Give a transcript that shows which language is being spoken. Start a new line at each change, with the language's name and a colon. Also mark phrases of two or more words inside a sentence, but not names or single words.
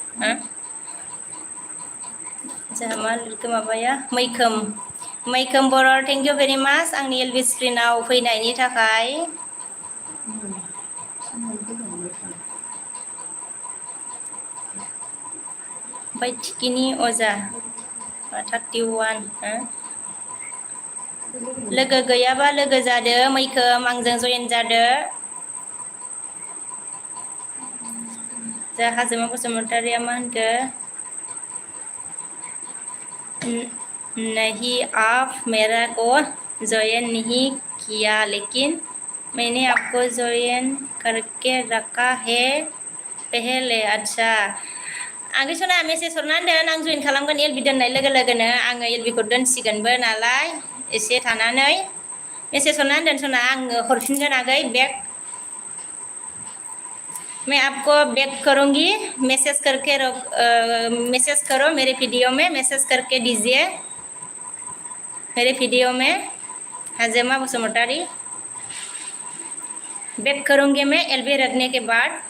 Bodo: जोंहा मा लिरखो माबाया मैखोम बर'
English: thank you very much
Bodo: आंनि एलबि स्क्रिनाव फैनायनि थाखाय ओमफ्राय थिखिनि अजा 31 लोगो गैयाबा लोगो जादो मैखोम आंजों जयेन जादो जा हाजोमा बसुमतारिया मा होनखो
Hindi: नहीं आप मेरा को जॉइन नहीं किया लेकिन मैंने आपको जॉइन करके रखा है पहले अच्छा
Bodo: आगै सना मेसेज हरनानै दोन आं जइन खालामगोन एलबि दोननाय लोगो लोगोनो आङो एलबिखौ दोनसिगोनबो नालाय एसे थानानै मेसेज हरनानै दोन सना आङो हरफिनगोन आगै बेक
Hindi: मैं आपको बैक करूँगी मैसेज करो मेरे वीडियो में मैसेज करके दीजिए मेरे वीडियो में हाजेमा बसुमतारी बैक करूँगी मैं एलबी रखने के बाद